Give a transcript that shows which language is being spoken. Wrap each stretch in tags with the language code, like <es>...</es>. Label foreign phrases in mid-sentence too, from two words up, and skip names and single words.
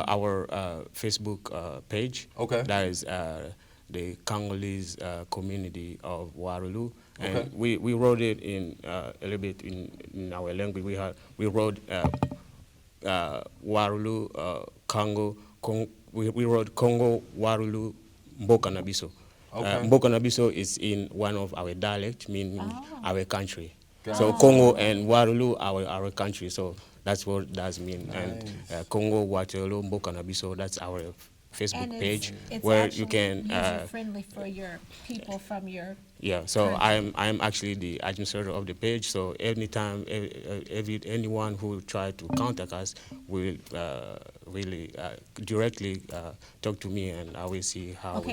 <en>our Facebook page. Okay. That is the Congolese community of Waterloo. And Okay. we wrote it in a little bit in our language. We wrote Waterloo, Congo. We wrote Congo, Waterloo,</en> <ln>Mboka na biso.</ln> <en>Okay.</en> <ln>Mboka na biso</ln> <en>is in one of our dialects, meaning our country. Got So it. Congo and Waterloo, our country. So that's what it does mean. And Nice. Congo, Waterloo,</en> <ln>Mboka na biso,</ln> <en>that's our Facebook And page it's where actually you can. user-friendly for your people from your Yeah, so I'm actually the administrator of the page. So anytime, anyone who try to contact us will really directly talk to me, and I will see how we</en>